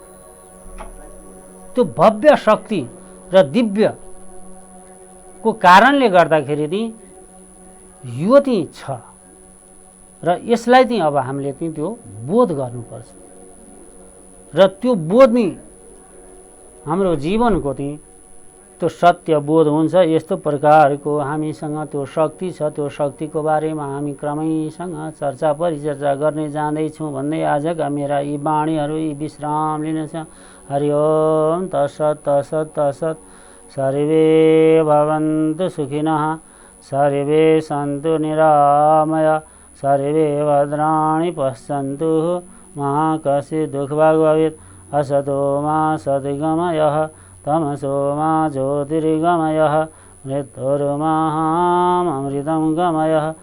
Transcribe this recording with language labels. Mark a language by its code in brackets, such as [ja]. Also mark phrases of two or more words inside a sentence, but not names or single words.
[ne] त्यो भव्य शक्ति र दिव्यको कारणले गर्दाखेरि चाहिँ यो चाहिँ छ र यसलाई चाहिँ अब हामीले चाहिँ त्यो बोध गर्नुपर्छ र त्यो बोध नै हाम्रो जीवनको चाहिँ त्यो सत्य बोध हुन्छ। यस्तो प्रकारको हामीसँग त्यो शक्ति छ। त्यो शक्तिको बारेमा हामी क्रमैसँग चर्चा परिचर्चा गर्ने जाँदैछौँ भन्दै आजका मेरा यी वाणीहरू यी विश्राम लिनेछ। [sa] हरि ओम तत्सत् तत्सत् तत्सत्। सर्वे भवन्तु सुखिनः, सर्वे सन्तु निरामय, सर्वे भद्राणि पश्यन्तु, मा कश्चित् दुःखभाग् भवेत्। असतो मा सद्गमयः, तमसो मा ज्योतिर्गमयः, मृत्युर्मामृतं गमयः।